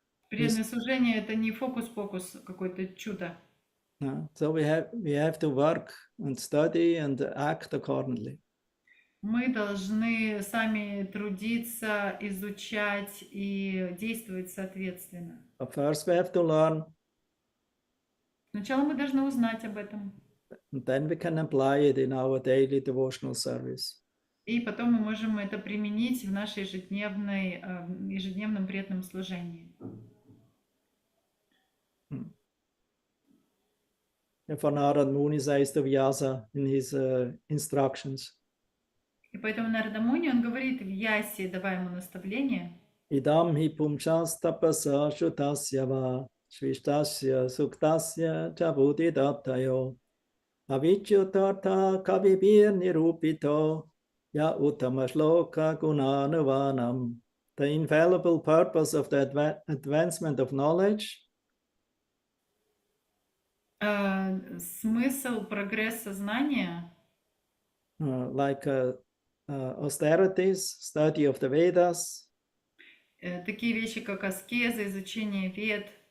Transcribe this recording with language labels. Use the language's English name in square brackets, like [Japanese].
[Russian] Преданное служение — это не фокус-покус, какое-то чудо. [English] So we have to work and study and act accordingly. [Russian] Мы должны сами трудиться, изучать и действовать соответственно. [English] But first we have to learn, [Russian] Сначала мы должны узнать об этом. [English] and then we can apply it in our daily devotional service. [Russian] И потом мы можем это применить в нашей ежедневном преданном служении. [English] Therefore, Narad Muni says to Vyasa in his instructions, [Russian] И поэтому Нарада Муни, он говорит в Ясе, давая ему наставление: [Sanskrit] Idam hi pumchas tapasa shutasya va shvishtasya suktasya chabhuti dattayo avichyutartha kavibir nirupito ya utamashloka gunanuvanam. [English] The infallible purpose of the advancement of knowledge, [Russian] смысл прогресса знания, [English] like austerities, study of the Vedas, [Russian] такие вещи, как аскеза, изучение вед,